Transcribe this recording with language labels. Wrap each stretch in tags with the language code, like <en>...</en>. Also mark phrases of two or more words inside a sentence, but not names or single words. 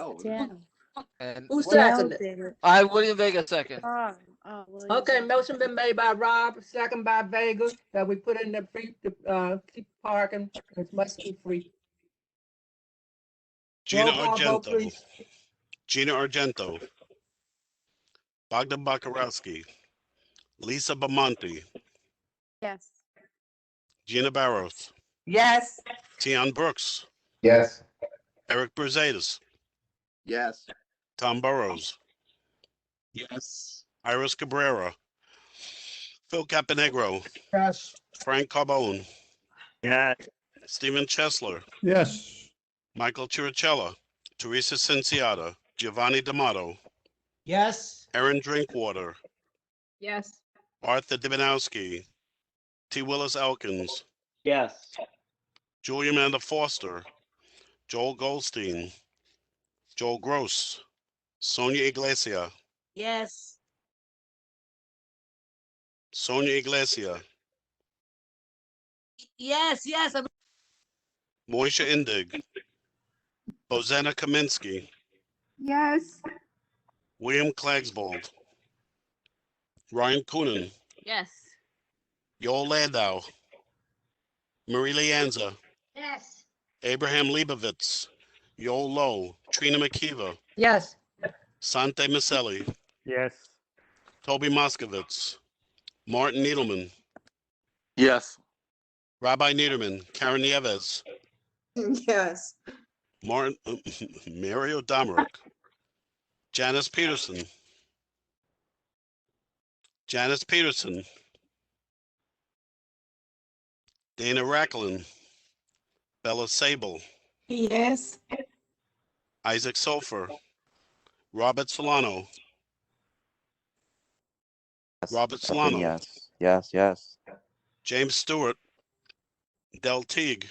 <en>Dan. And Who seconded it? did it. William Vega second. I Okay, motion been made by Rob, second by Vega, that we put in keep parking as much as free. Gina Roll call vote, Argento. please. Gina Argento. Bogdan Bakarowski. Lisa Bamonte. Yes. Gina Barros. Yes. Tian Brooks. Yes. Eric Brusadas. Yes. Tom Burrows. Yes. Iris Cabrera. Phil Caponegro. Yes. Frank Carbone. Yeah. Stephen Chesler. Yes. Michael Chirichella. Teresa Cinciata. Giovanni D'Amato. Yes. Aaron Drinkwater. Yes. Arthur Divinowski. T. Willis Elkins. Yes. Julia Amanda Foster. Joel Goldstein. Joel Gross. Sonia Iglesia. Yes. Sonia Iglesia. Yes, yes. Moisha Indig. Bozena Kaminsky. Yes. William Klagsbold. Ryan Coonan. Yes. Yoel Landau. Marie Lianza. Yes. Abraham Leibovitz. Yoel Lowe. Trina McKeever. Yes. Sante Maselli. Yes. Toby Moskowitz. Martin Needleman. Yes. Rabbi Niederman. Karen Nieves. Yes. Martin, Mario Domerick. Janice Peterson. Janice Peterson. Dana Racklin. Bella Sable. Yes. Isaac Sofer. Robert Solano. Robert Solano. Yes. Yes. Yes. James Stewart. Del Teague.</en>